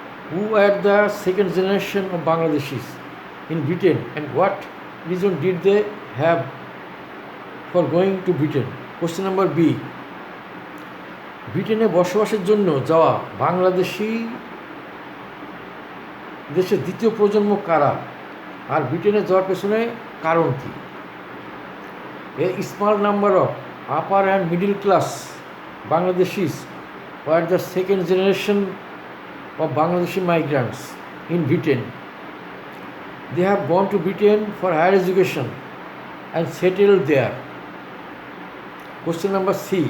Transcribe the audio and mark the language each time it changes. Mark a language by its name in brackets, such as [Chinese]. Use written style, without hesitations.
[English] Who are the second generation of Bangladeshis in Britain, and what reason did they have for going to Britain? Question number B. [Bangla] ব্রিটেনে বসবাসের জন্য যাওয়া বাংলাদেশি দেশের দ্বিতীয় প্রজন্ম কারা, আর ব্রিটেনে যাওয়ার পেছনে কারণ কি? [English] A small number of upper and middle class Bangladeshis were the second generation of Bangladeshi migrants in Britain. They have gone to Britain for higher education and settled there. Question number C.